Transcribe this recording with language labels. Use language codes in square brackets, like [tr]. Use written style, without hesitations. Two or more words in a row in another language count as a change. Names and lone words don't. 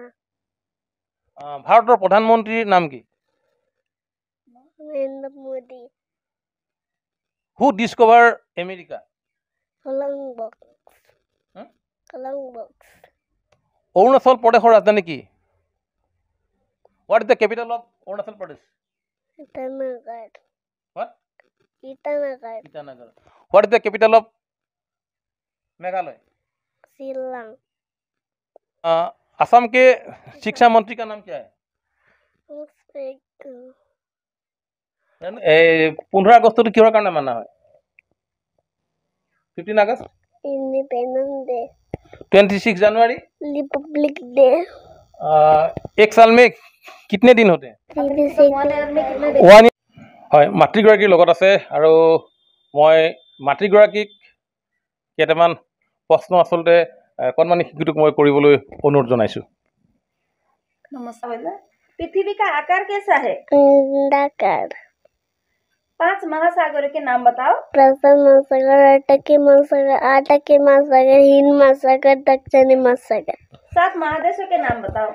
[as] ভাৰতৰ প্ৰধানমন্ত্ৰীৰ নাম কি? নৰেন্দ্ৰ মোদী। [en] who discover America? [as] কলম্বাছ। অৰুণাচল প্ৰদেশৰ ৰাজধানী কি? [en] What is the capital of Arunachal Pradesh? Itanagar. What? Itanagar. What is the capital of Meghalaya? Shillong. [hi] असम के शिक्षा मंत्री का नाम क्या है? 15 अगस्त तो किहर कारण माना है? 15 अगस्त [en] Independence Day. [hi] 26 जनवरी [en] Republic Day. [hi] एक साल में कितने दिन होते हैं? [en] 1 year। [as] হয়, মাতৃগৰাকীৰ লগত আছে আৰু মই মাতৃগৰাকীক কেইটামান প্ৰশ্ন আচলতে কণমানি শিশুটোক মই কৰিবলৈ অনুৰোধ জনাইছোঁ। [hi] नमस्कार। पृथ्वी का आकार कैसा है? अंडाकार। 5 महासागरों के नाम बताओ। प्रशांत महासागर, अटकी महासागर, आटकी महासागर, हिंद महासागर, दक्षिणी महासागर। 7 महादेशों के नाम बताओ।